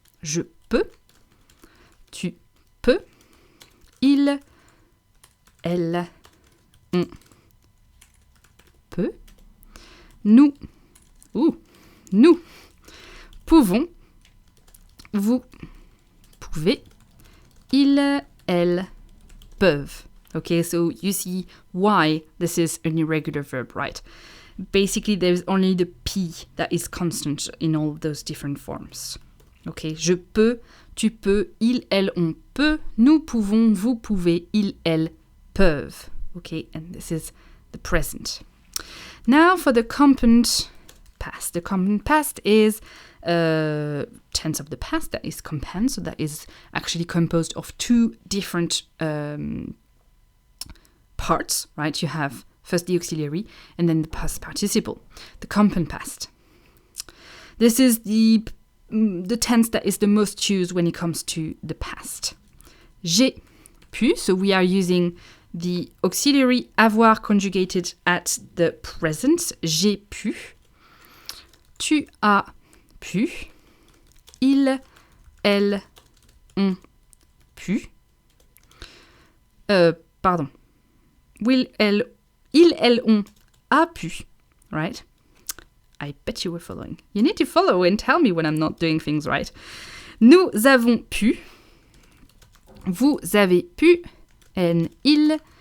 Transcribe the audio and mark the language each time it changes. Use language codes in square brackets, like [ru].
[fr] Je peux, tu peux, il, elle, on peut, nous pouvons, vous pouvez, ils, elles peuvent. [en] Okay, so you see why this is an irregular verb, right? Basically, there's only the P that is constant in all of those different forms. [fr] Okay, je peux, tu peux, il, elle, on peut, nous pouvons, vous pouvez, ils, elles peuvent. [en] Okay, and this is the present. Now for the compound past. The compound past is tense of the past that is compound, so that is actually composed of 2 different parts, right? You have first the auxiliary and then the past participle, the compound past. This is the tense that is the most used when it comes to the past. [fr] J'ai pu, [en] so we are using the auxiliary avoir conjugated at the present. J'ai pu. [fr] Tu as pu. Il, elle, on pu. Il, elle, on a pu, right? [en] I bet you were following. You need to follow and tell me when I'm not doing things right. [fr] Nous avons pu. Vous avez pu. And il,